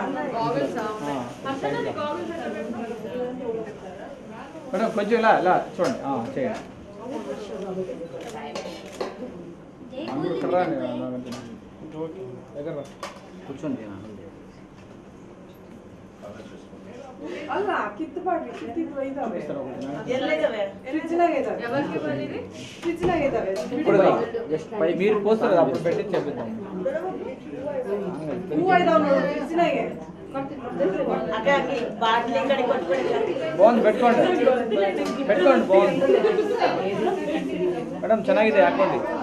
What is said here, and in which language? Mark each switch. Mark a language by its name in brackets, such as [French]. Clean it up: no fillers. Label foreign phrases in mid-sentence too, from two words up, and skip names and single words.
[Telugu] మేడం కొంచెం ఇలా ఇలా చూడండి చేయండి. కూర్చోండి. [Kannada] ಅಲ್ಲ ಕಿತ್ತುಪಾಡಿ ಕಿತ್ತಿದ್ದು ಇದಾವೆ ಫ್ರಿಜ್ನಾಗಿದ್ದಾವೆ [Telugu] ఇప్పుడు జస్ట్ మీరు పోస్తారు అప్పుడు పెట్టి చేపిద్దాం. [Kannada] ಹೂವ ಇದಾವೆ ನೋಡಿ ಫ್ರಿಜ್ನಾಗೆ [Telugu] బాగుంది పెట్టుకోండి పెట్టుకోండి బాగుంది మేడం [Kannada] ಚೆನ್ನಾಗಿದೆ ಹಾಕೊಳ್ಳಿ.